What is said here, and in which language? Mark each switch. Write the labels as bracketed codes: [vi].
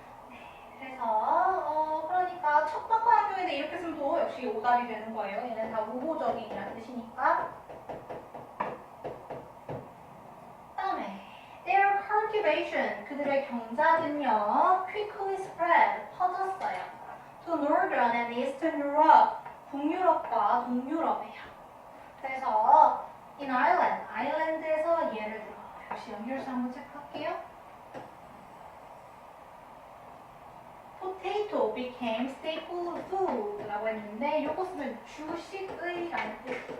[ko] 네, 그래서 그러니까 척박한 환경인데 이렇게 쓰면 또 역시 오답이 되는 거예요. 얘는 다 우호적인이라는 뜻이니까. 다음에 [en] their cultivation [ko] 그들의 경작은요 [en] quickly spread [ko] 퍼졌어요. [en] to northern and eastern Europe [ko] 북유럽과 동유럽이에요. 그래서 [en] in Ireland [ko] 아일랜드에서 예를 들어 역시 연결사 한번 체크할게요. [en] potato became staple food [ko] 라고 했는데 요거 쓰면 주식의라는 뜻.